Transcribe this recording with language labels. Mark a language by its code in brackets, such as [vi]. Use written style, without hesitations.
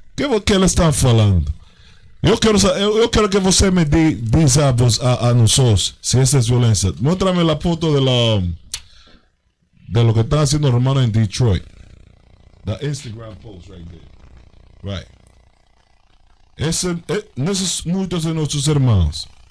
[pt] O que eles estão falando? Eu quero que você me diga a nós se essa é violência. [es] Muéstrame a foto de lo que están haciendo los hermanos en Detroit. [en] The Instagram post right there. Right. [pt] Esses muitos de nossos irmãos.